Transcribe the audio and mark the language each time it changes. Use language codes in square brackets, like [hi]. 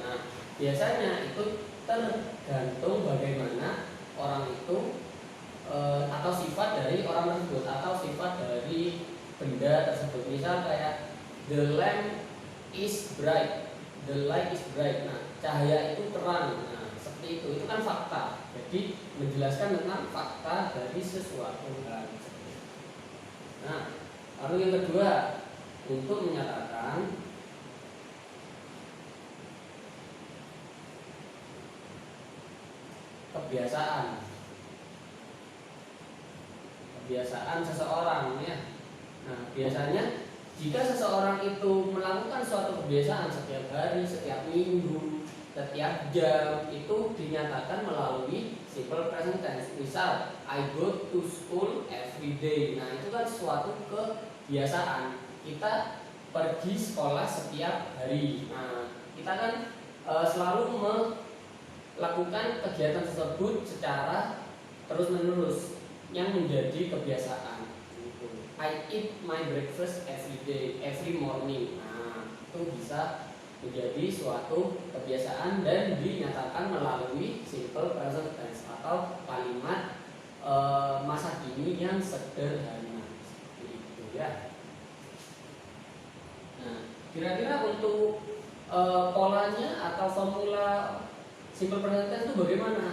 [id] Nah, biasanya itu tergantung bagaimana orang itu atau sifat dari orang tersebut atau sifat dari benda tersebut. Misal kayak [en] the lamp is bright, the light is bright. [id] Nah, cahaya itu terang. Nah, seperti itu kan fakta. Jadi menjelaskan tentang fakta dari sesuatu hal. Nah, lalu yang kedua untuk menyatakan kebiasaan seseorang ya. Nah, biasanya jika seseorang itu melakukan suatu kebiasaan setiap hari, setiap minggu, setiap jam, itu dinyatakan melalui simple present tense. [en] Misal, I go to school every day. [id] Nah, itu kan suatu kebiasaan. Kita pergi sekolah setiap hari. Nah, kita kan selalu melakukan kegiatan tersebut secara terus-menerus yang menjadi kebiasaan. [en] I eat my breakfast every day, every morning. [id] Nah, itu bisa menjadi suatu kebiasaan dan dinyatakan melalui simple present tense atau kalimat masa kini yang sederhana. Seperti itu ya. Nah, kira-kira untuk polanya atau formula simple present tense itu bagaimana?